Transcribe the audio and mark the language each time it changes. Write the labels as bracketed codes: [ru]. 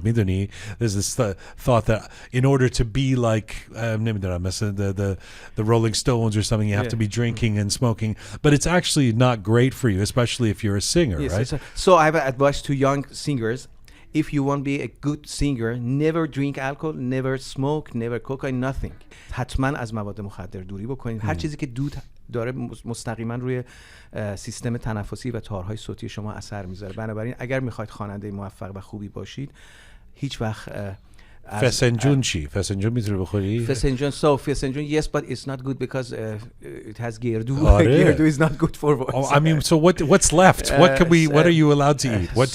[en] There's this thought that in order to be like the Rolling Stones or something, you have to be drinking and smoking. But it's actually not great for you, especially if you're a singer, right? So I have advice to young singers. If you want to be a good singer, never drink alcohol, never smoke, never cocaine, nothing. [fa] حتما از مواد مخدر دوری بکنید. هر چیزی که دود داره مستقیما روی سیستم تنفسی و تارهای صوتی شما اثر میذاره. بنابراین اگر میخواید خواننده موفق و خوبی باشید، هیچ وقت فسنجون چی؟ فسنجون میتونه بخوری؟ [en] فسنجون, yes, but it's not good because it has گردو. [fa] آره. [en] گردو is not good for voice. Oh, I mean, so what's left? What are you allowed to eat?